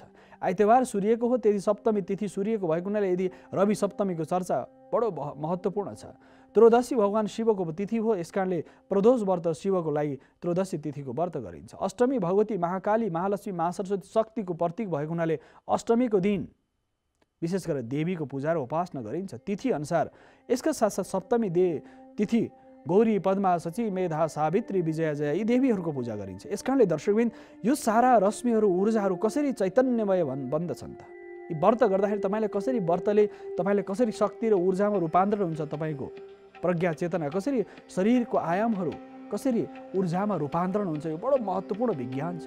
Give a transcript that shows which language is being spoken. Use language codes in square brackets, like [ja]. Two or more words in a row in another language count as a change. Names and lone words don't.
[ne] आइतबार सूर्यको हो, त्यदि सप्तमी तिथि सूर्यको भएको हुनाले यदि रवि सप्तमीको चर्चा बडो महत्त्वपूर्ण छ। त्रयोदशी भगवान शिवको तिथि हो, यस कारणले प्रदोष व्रत शिवको लागि त्रयोदशी तिथिको व्रत गरिन्छ। अष्टमी भगवती महाकाली, महालक्ष्मी, महासरस्वती शक्तिको प्रतीक भएको हुनाले अष्टमीको दिन विशेष गरेर देवीको पूजा र उपासना गरिन्छ। तिथि अनुसार यसका साथसाथ सप्तमी तिथि गौरी, पद्मा, सची, मेधा, सावित्री, विजया, जया यी देवीहरूको पूजा गरिन्छ। यस कारणले दर्शकबिन यो सारा रश्मिहरू, ऊर्जाहरू कसरी चैतन्यमय बन्दछन् त? यी व्रत गर्दाखेरि तपाईँले कसरी व्रतले तपाईँले कसरी शक्ति र ऊर्जामा रूपान्तरण हुन्छ, तपाईँको प्रज्ञा चेतना कसरी, शरीरको आयामहरू कसरी ऊर्जामा रूपान्तरण हुन्छ, यो बडो महत्त्वपूर्ण विज्ञान छ।